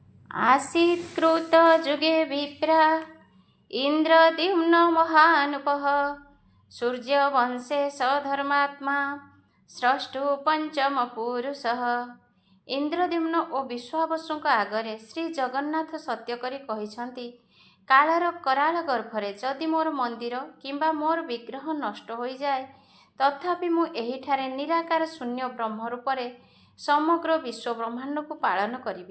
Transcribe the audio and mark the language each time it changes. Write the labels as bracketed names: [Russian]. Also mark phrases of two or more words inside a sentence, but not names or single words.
[Sanskrit] आसीत्कृत जुगे विप्रा इन्द्रद्युम्न महानुपः सूर्यवंशे सधर्मात्मा स्रष्टु पंचम पुरुषः। [Odia] ଇନ୍ଦ୍ରଦ୍ୟୁମ୍ନ ଓ ବିଶ୍ୱାବସୁଙ୍କ ଆଗରେ ଶ୍ରୀ ଜଗନ୍ନାଥ ସତ୍ୟ କରି କହିଛନ୍ତି, କାଳର କରାଳ ଗର୍ଭରେ ଯଦି ମୋର ମନ୍ଦିର କିମ୍ବା ମୋର ବିଗ୍ରହ ନଷ୍ଟ ହୋଇଯାଏ, ତଥାପି ମୁଁ ଏହିଠାରେ ନିରାକାର ଶୂନ୍ୟ ବ୍ରହ୍ମ ରୂପରେ ସମଗ୍ର ବିଶ୍ୱ ବ୍ରହ୍ମାଣ୍ଡକୁ ପାଳନ କରିବି।